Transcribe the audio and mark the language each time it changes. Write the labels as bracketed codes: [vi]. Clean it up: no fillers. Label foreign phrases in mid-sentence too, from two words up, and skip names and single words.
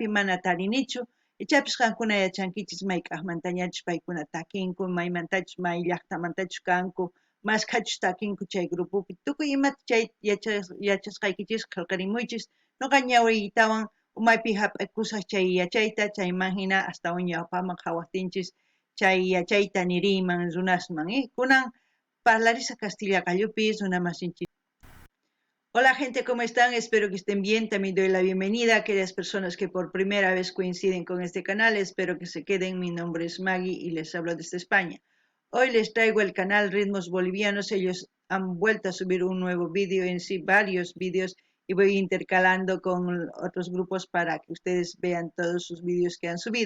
[qu] mana tarinichu ichapis qankuna yachankichis may k'aqmantañachus paykuna takinku maymantachus may llaqtamantachus kanku maskachus takinku chay grupopi tukuy imata chay yachasqaykichis qillqarimuychis noqa ñawiytawan umaypi hap'ikusaq chay yachayta chayman hina astawan ñawpaman qhawaptinchis chay yachayta niriyman runasman kunan parlarisa castilla qallupis runamasinchis. [es] Hola gente, ¿cómo están? Espero que estén bien. También doy la bienvenida a aquellas personas que por primera vez coinciden con este canal. Espero que se queden. Mi nombre es Maggie y les hablo desde España. Hoy les traigo el canal Ritmos Bolivianos. Ellos han vuelto a subir un nuevo vídeo, en sí varios vídeos, y voy intercalando con otros grupos para que ustedes vean todos sus vídeos que han subido.